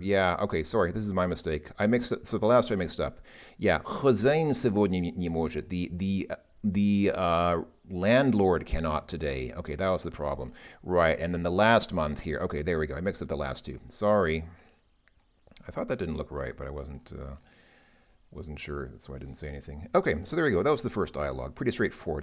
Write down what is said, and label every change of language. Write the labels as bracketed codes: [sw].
[en] Yeah, okay, sorry, this is my mistake. I mixed it, so the last I mixed up. [ru] Yeah, хозяин сегодня не может. [en] The landlord cannot today. Okay, that was the problem. Right, and then the last month here. Okay, there we go. I mixed up the last two. Sorry. I thought that didn't look right, but I wasn't sure. That's why I didn't say anything. Okay, so there we go. That was the first dialogue. Pretty straightforward.